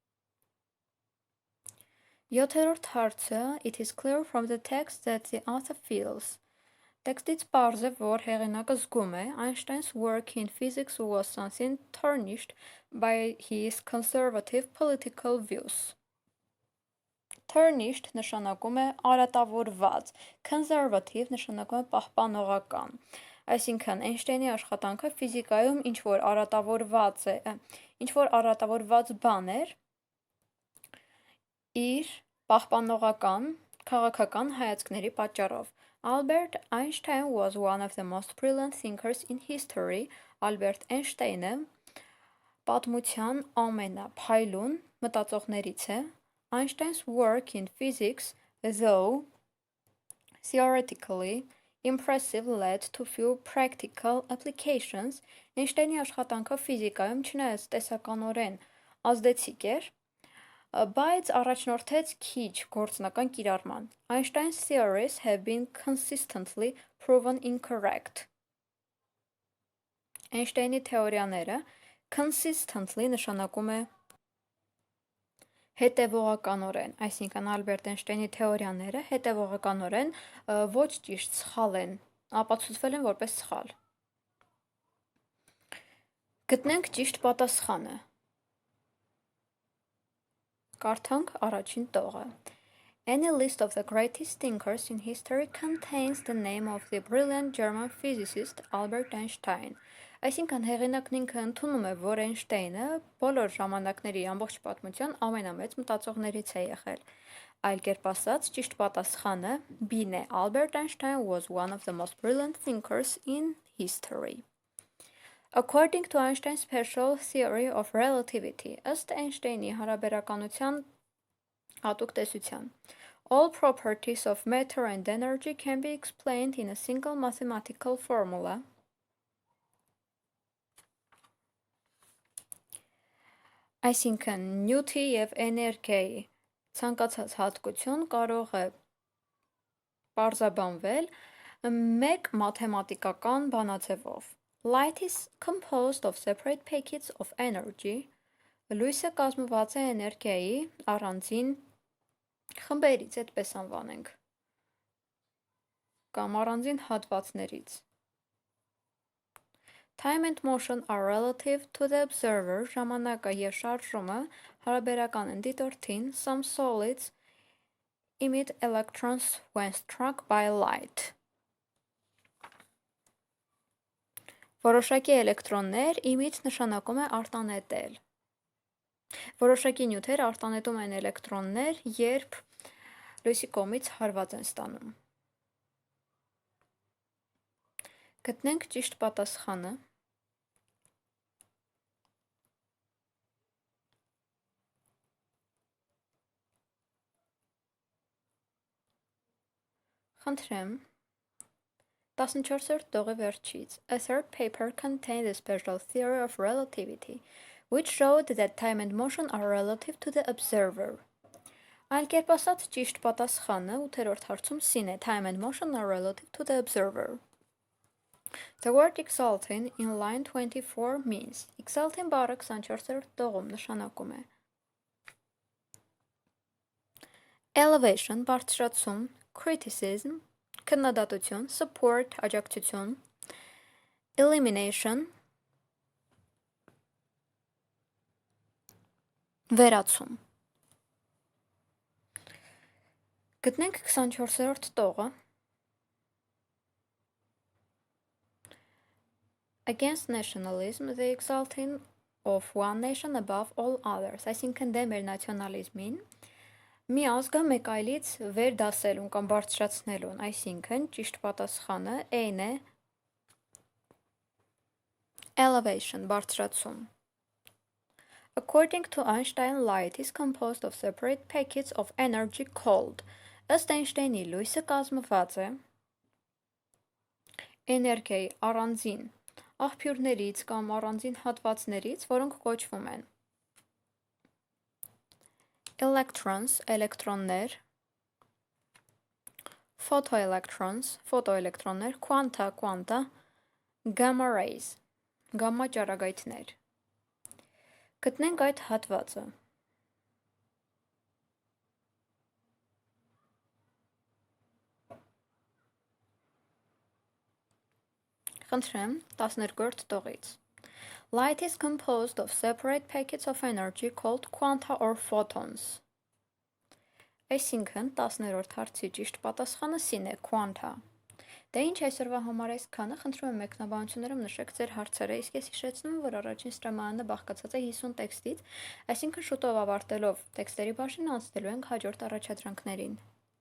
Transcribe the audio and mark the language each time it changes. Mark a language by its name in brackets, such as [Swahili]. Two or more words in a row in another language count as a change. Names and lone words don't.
[Armenian] 7-րդ հարցը [English] It is clear from the text that the author feels։ [Armenian] Տեքստից պարզ է, որ հեղինակը զգում է [English] Einstein's work in physics was something tarnished by his conservative political views։ Tarnished [Armenian] նշանակում է արատավորված, [English] conservative [Armenian] նշանակում է պահպանողական։ Այսինքն Էյնշտեյնի աշխատանքը ֆիզիկայում ինչ որ արատավորված բան էր իր պահպանողական քաղաքական հայացքների պատճառով։ [English] Albert Einstein was one of the most brilliant thinkers in history. [Armenian] Ալբերտ Էյնշտեյնը պատմության ամենափայլուն մտածողներից է։ [English] Einstein's work in physics, though theoretically impressive, led to few practical applications. [Armenian] Էյնշտեյնի աշխատանքը ֆիզիկայում չնայած տեսականորեն ազդեցիկ էր, բայց առաջնորդեց քիչ գործնական կիրառման։ [English] Einstein's theories have been consistently proven incorrect. [Armenian] Էյնշտեյնի թեորիաները consistently նշանակում է հետևողականորեն, այսինքն Ալբերտ Էյնշտեյնի թեորիաները հետևողականորեն ոչ ճիշտ սխալ են, ապացուցվել են որպես սխալ։ Գտնենք ճիշտ պատասխանը։ Կարդանք առաջին տողը։ [English] Any list of the greatest thinkers in history contains the name of the brilliant German physicist Albert Einstein. [Armenian] Այսինքն հեղինակն ինքը ընդունում է, որ Էյնշտեյնը բոլոր ժամանակների ամբողջ պատմության ամենամեծ մտածողներից է եղել։ Այլ կերպ ասած, ճիշտ պատասխանը B-ն է. [English] Albert Einstein was one of the most brilliant thinkers in history. According to Einstein's special theory of relativity, [Armenian] ըստ Էյնշտեյնի հարաբերականության հատուկ տեսության, [English] all properties of matter and energy can be explained in a single mathematical formula. [Armenian] Այսինքն նյութի և էներգիայի ցանկացած հատկություն կարող է պարզաբանվել մեկ մաթեմատիկական բանաձևով։ [English] Light is composed of separate packets of energy. [Armenian] Լույսը կազմված է էներգիայի առանձին խմբերից, այդպես անվանենք, կամ առանձին հատվածներից։ [English] Time and motion are relative to the observer. [Armenian] Ժամանակը և շարժումը հարաբերական են դիտորդին. [English] Some solids emit electrons when struck by light. [Armenian] Որոշակի էլեկտրոններ emit նշանակում է արտանետել։ Որոշակի նյութեր արտանետում են էլեկտրոններ, երբ լույսի կողմից հարված են ստանում։ Գտնենք ճիշտ պատասխանը։ Խնդրեմ 14-րդ տողի վերջից. [English] A third paper contained the special theory of relativity, which showed that time and motion are relative to the observer. [Armenian] Այլ կերպ ասած, ճիշտ պատասխանը 8-րդ հարցում C-ն է. [English] Time and motion are relative to the observer. The word exalting in line 24 means. [Armenian] Exalting բառը 24-րդ տողում նշանակում է elevation, բարձրացում, criticism, քննադատություն, support, աջակցություն, elimination, վերացում։ Գտնենք 24-րդ տողը։ [English] Against nationalism, the exalting of one nation above all others, [Armenian] այսինքն դեմ էր նացիոնալիզմին, մի ազգը մեկ այլից վեր դասելուն կամ բարձրացնելուն, այսինքն ճիշտ պատասխանը A-ն է [English] elevation, բարձրացում։ According to Einstein, light is composed of separate packets of energy called. [Armenian] Ըստ Էյնշտեյնի լույսը կազմված է էներգիայի առանձին աղբյուրներից կամ առանձին հատվածներից, որոնք կոչվում են [English] electrons, էլեկտրոններ, photoelectrons, ֆոտոէլեկտրոններ, quanta, quanta, gamma rays, [Armenian] գամմա ճառագայթներ։ Գտնենք այդ հատվածը։ Խնդրեմ 12-րդ տողից։ [English] Light is composed of separate packets of energy called quanta or photons. [Armenian] Այսինքն 10-րդ հարցի ճիշտ պատասխանը C-ն է, quanta։ Դե ինչ այսօրվա համար այսքանը, խնդրում եմ մեկնաբանություններում նշեք ձեր հարցերը, իսկ ես հիշեցնում եմ, որ առաջին Շտեմարանը բաղկացած է 50 տեքստից, այսինքն շուտով ավարտելով տեքստերի բաժինը անցնելու ենք հաջորդ առաջադրանքներին։